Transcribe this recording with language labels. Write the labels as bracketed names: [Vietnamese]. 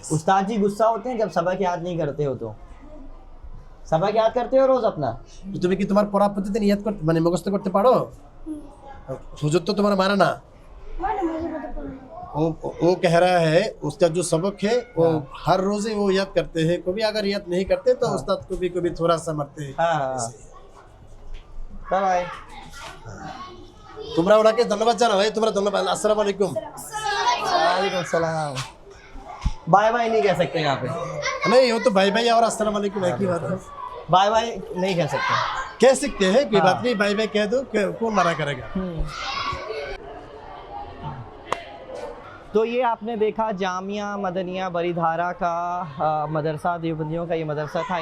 [Hindi] उस्ताद जी गुस्सा होते हैं जब सबक याद नहीं करते हो? तो सबक याद करते हो रोज अपना? [Bangla] তুমি কি তোমার পড়া প্রতিদিন ইয়াদ করতে মানে মুখস্থ করতে পারো? হুজুর তো তোমার [Hindi] मारा ना। मैंने मुझे पता पड़ा। वो कह रहा है उसका जो सबक है वो हर रोज ही वो याद करते हैं, कभी अगर याद नहीं करते तो उस्ताद को भी कभी थोड़ा सा मरते हैं। हाँ। बाय। [Bangla] তোমরা ওনাকে ধন্যবাদ জানাও, ভাই তোমরা ধন্যবাদ। আসসালামু আলাইকুম। [Hindi] वालेकुम सलाम। बाय बाय नहीं कह सकते यहाँ पे? नहीं, वो तो भाई भाई और अस्सलाम वालेकुम एक ही बात है। बाय बाय नहीं कह सकते? कह सकते हैं, कोई बात नहीं, भाई भाई कह दो, कौन मना करेगा। तो ये आपने देखा जामिया मदनिया बरीधारा का मदरसा, देवबंदियों का ये मदरसा था।